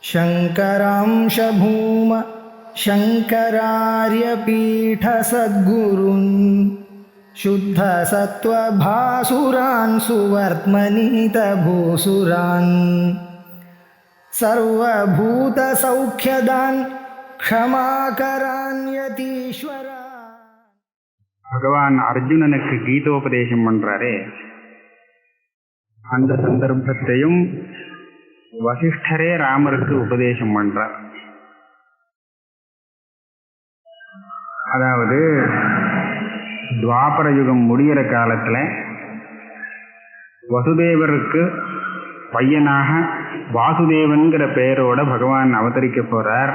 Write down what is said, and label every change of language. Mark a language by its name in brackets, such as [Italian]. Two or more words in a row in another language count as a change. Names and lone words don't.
[Sanskrit] शङ्करांश भूम शङ्करार्यपीठसद्गुरून् शुद्धसत्त्वभासुरान् सुवर्त्मनीतभूसुरान् सर्वभूतसौख्यदान् क्षमाकरान् यतीश्वरा. [Tamil] பகவான் அர்ஜுனனுக்கு கீதோபதேசம் பண்றாரே, அந்த சந்தர்ப்பத்தையும் வசிஷ்டரே ராமருக்கு உபதேசம் பண்றார். அதாவது துவாபர யுகம் முடிகிற காலத்துல வசுதேவருக்கு பையனாக வாசுதேவன்கிற பெயரோட பகவான் அவதரிக்க போறார்.